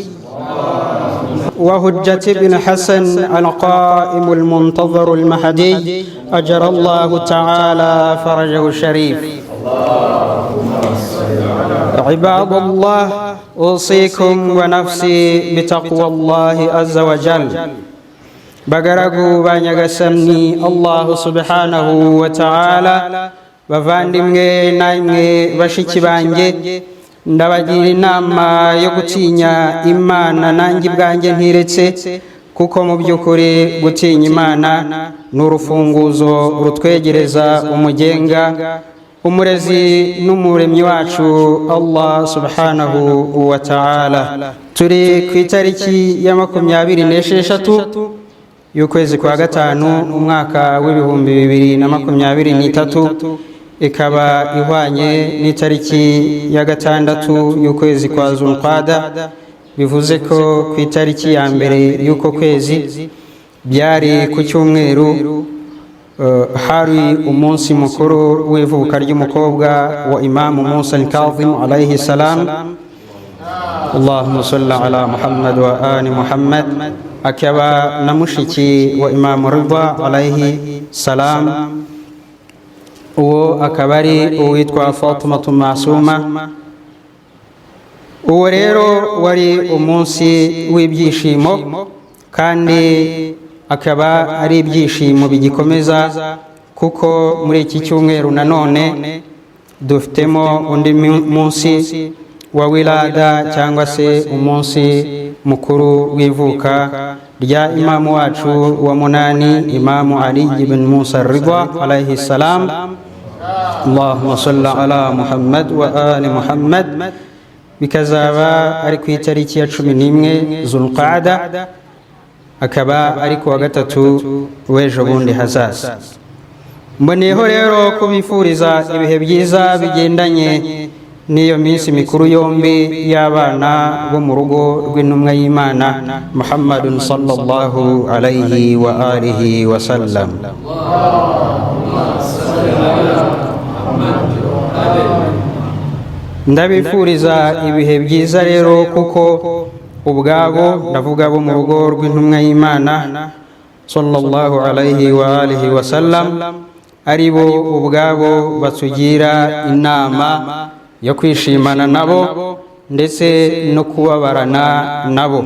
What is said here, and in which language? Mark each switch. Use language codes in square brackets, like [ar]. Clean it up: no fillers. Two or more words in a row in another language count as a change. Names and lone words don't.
[ar] وهجة بن حسن القائم المنتظر المهدي أجر الله تعالى فرجه الشريف. عباد الله أوصيكم ونفسي بتقوى الله عز وجل. [rw] bagaragu ba Nyagasani [ar] الله سبحانه وتعالى, [rw] bavandimwe namwe bashiki banjye, ndabagira inama yo gutinya Imana nanjye bwanjye ntiretse, kuko mu by'ukuri gutinya Imana ni urufunguzo rutwegereza umugenga, umurezi n'umuremyi wacu [ar] الله سبحانه وتعالى. [rw] Turi ku itariki ya 26 y'ukwezi kwa gatanu umwaka w'ibihumbi 2023, ikaba ihwanye n'itariki ya 6 y'ukwezi kwa Zulqada. Bivuze ko ku itariki ya mbere y'uko kwezi byari ku cyumweru, hari umunsi mukuru w'ivuka ry'umukobwa wa Imam Musa al-Kazim [ar] عليه السلام. اللهم صل على محمد وآل محمد. [rw] Akaba na mushiki wa Imam Ridha [ar] عليه السلام, [rw] uwo akaba ari uwitwa Fatimatu Masuma. Uwo rero wari umunsi w'ibyishimo, kandi akaba ari ibyishimo bigikomeza kuko muri iki cyumweru nanone dufitemo undi munsi wa wilada cyangwa se umunsi mukuru w'ivuka rya imamu wacu wa munani, Imamu Ali ibn Musa Ridha [ar] عليه السلام. اللهم صل على محمد وآل محمد. [rw] Bikazaba ari ku itariki ya 11 Zulqaada, akaba ari ku wa gatatu w'ejo bundi hazaza. Mboneyeho rero kubifuriza ibihe byiza bigendanye n'iyo minsi mikuru yombi y'abana bo mu rugo rw'intumwa y'Imana Muhammadun [ar] صلى الله عليه وآله وسلم. [rw] Ndabifuriza ibihe byiza rero kuko ubwabo, ndavuga bo mu rugo rw'intumwa y'Imana [ar] صلى الله عليه وآله وسلم, [rw] ari bo ubwabo batugira inama yo kwishimana nabo ndetse no kubabarana nabo.